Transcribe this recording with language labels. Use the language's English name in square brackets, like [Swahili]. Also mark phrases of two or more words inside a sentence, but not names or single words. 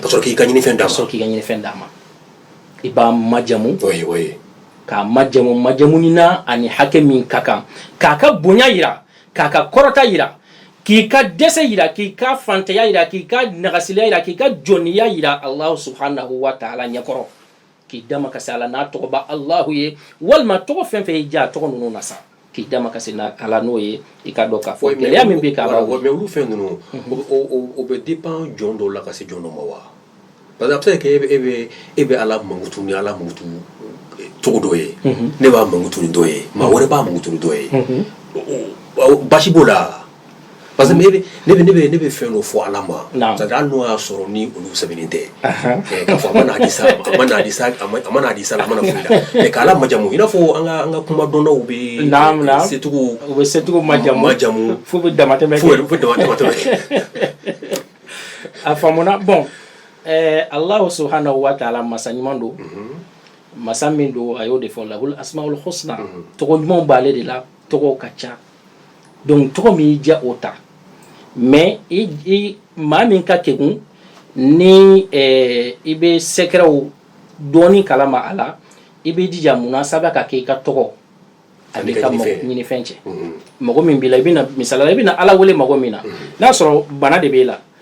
[Bambara] ka sɔrɔ k'i ka ɲinifɛn d'a ma i b'a majamu oui k'a majamu na ani hakɛ min ka kan k'a ka bonya yira k'a ka kɔrɔta yira k'i ka dɛsɛ yira k'i ka fantanya yira k'i ka nagasiliya yira k'i ka jɔnniya yira [Arabic] الله سبحانه وتعالى [Bambara] ɲɛkɔrɔ k'i dama kasi ala n'a tɔgɔ ba Allahu ye walima tɔgɔ fɛn fɛn y'i diya tɔgɔ ninnu na sa k'i dama kasi ala n'o ye i ka dɔn k'a fɔ gɛlɛya min bɛ k'a b'a mais olu fɛn ninnu o bɛ dépend jɔn dɔw la ka se jɔn dɔ ma wa parce que a bɛ se ka kɛ e bɛ ala mankutu ni ala mankutu cogo dɔ ye ne b'a mankutu ni dɔ ye maa wɛrɛ b'a mankutu ni dɔ ye basi b'o la parce que ne bɛ fɛn dɔ fɔ ala ma [French] c'est à dire [Bambara] hali n'o y'a sɔrɔ ni olu sɛbɛnnen tɛ k'a fɔ a ma n'a di sa a ma n'a di sa a mana foyi la mais k'ala majamu i n'a fɔ an ka kuma dɔnnaw bɛ setigiw u bɛ setigiw majamu fo bɛ damatɛmɛ a faamuna bon [Arabic] الله سبحانه وتعالى [Bambara] masa ɲuman don masa min don a y'o de fɔ [Arabic] له الأسماء الحسنى [Bambara] tɔgɔ ɲumanw b'ale de la tɔgɔw ka ca donc tɔgɔ min y'i diya o ta mais maa min ka kegun ni i bɛ sɛkɛrɛw dɔɔni kalama a la i bɛ jija munasaba ka kɛ i ka tɔgɔ a b'i ka ɲinifɛn cɛ mɔgɔ min b'i la misalala i bɛna ala wele mɔgɔ min na n'a sɔrɔ bana de b'e la